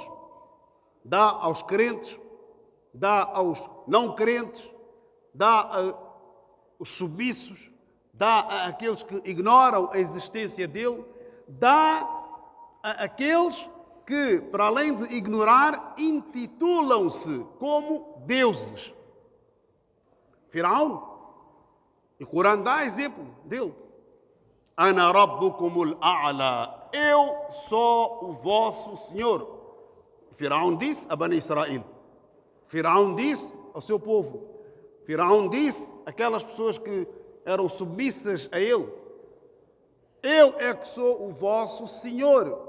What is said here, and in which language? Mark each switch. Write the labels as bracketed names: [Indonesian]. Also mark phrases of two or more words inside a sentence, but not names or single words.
[Portuguese] Dá aos crentes, dá aos não crentes, dá aos submissos, dá àqueles que ignoram a existência dele, dá àqueles que, para além de ignorar, intitulam-se como deuses. Firaun, e o Corão dá exemplo dele. [Arabic] أنا ربكم الأعلى, [Portuguese] eu sou o vosso Senhor. Firaun disse a Bani Israel. Firaun disse ao seu povo. Firaun disse àquelas pessoas que eram submissas a ele. Eu é que sou o vosso Senhor.